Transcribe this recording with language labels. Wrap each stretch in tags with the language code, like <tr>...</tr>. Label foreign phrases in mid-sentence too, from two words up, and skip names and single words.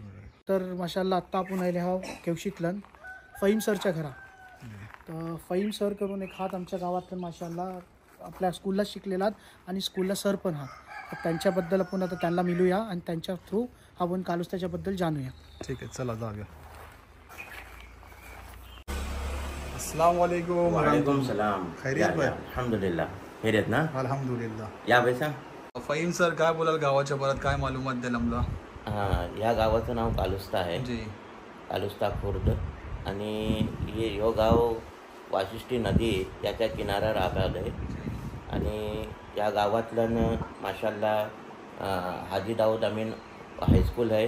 <mr>तर माशाल्लाह आत्ता आपण आयले हाव केवशीतलं फहीम सरच्या घरा. तर फहीम सर करून एक हात आमच्या गावातलं माशाल्लाह आपल्या स्कूलला शिकलेला आणि स्कूलला सर पण आहात. तर त्यांच्याबद्दल आपण आता त्यांना मिळूया आणि त्यांच्या थ्रू आपण कालुस्ताच्याबद्दल जाणूया. ठीक आहे, चला जाऊया.</mr> <ar>السلام عليكم. وعليكم السلام.</ar> <ur>خیریت بھائی? अल्हम्दुलिल्लाह. خیریت نا? अल्हम्दुलिल्लाह.</ur> <mr>या बैसा. फहीम सर काय बोलाल गावाच्या परत काय मालूमात द्याल आम्हाला? हां, या गावाचं नाव कालुस्ता आहे. जी. कालुस्ता खुर्द. आणि हे गाव वाशिष्ठी नदी याच्या किनाऱ्यावर आलं आहे. आणि या गावातलं माशाल्लाह हाजी दाऊद अमीन हायस्कूल आहे.</mr>